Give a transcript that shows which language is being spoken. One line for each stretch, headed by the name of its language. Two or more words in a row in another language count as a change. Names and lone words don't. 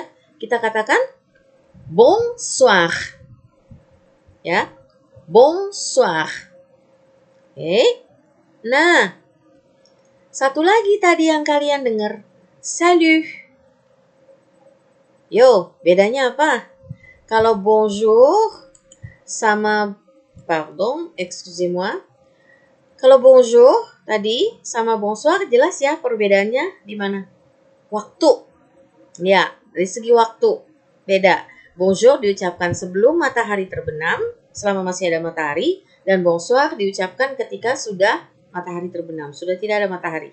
Indonesian: Kita katakan bonsoir. Ya, bonsoir. Nah, satu lagi tadi yang kalian dengar. Salut. Yo, bedanya apa? Kalau bonjour sama,
French: pardon, excusez-moi.
Indonesian: Kalau bonjour tadi sama bonsoir jelas ya perbedaannya di mana? Waktu. Ya, dari segi waktu beda. Bonjour diucapkan sebelum matahari terbenam, selama masih ada matahari, dan bonsoir diucapkan ketika sudah matahari terbenam, sudah tidak ada matahari.